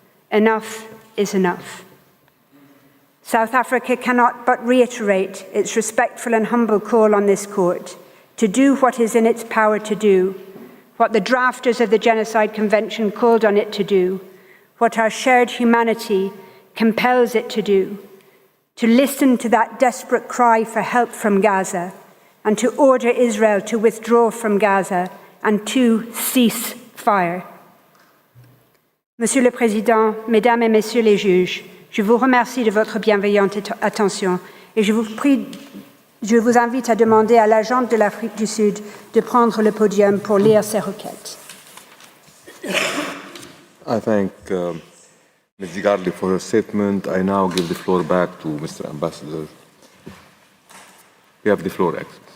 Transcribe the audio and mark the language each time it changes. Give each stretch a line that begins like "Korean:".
English: Enough is enough. South Africa cannot but reiterate its respectful and humble call on this court to do what is in its power to do, what the drafters of the Genocide Convention called on it to do, what our shared humanity compels it to do, to listen to that desperate cry for help from Gaza, and to order Israel to withdraw from Gaza and to cease fire.
French: Monsieur le Président, Mesdames et Messieurs les juges, je vous remercie de votre bienveillante attention et je vous invite à demander à l'agente de l'Afrique du Sud de prendre le podium pour lire ses requêtes.
English: I thank Ms. Zigarli for her statement. I now give the floor back to Mr. Ambassador. You have the floor, Excellency.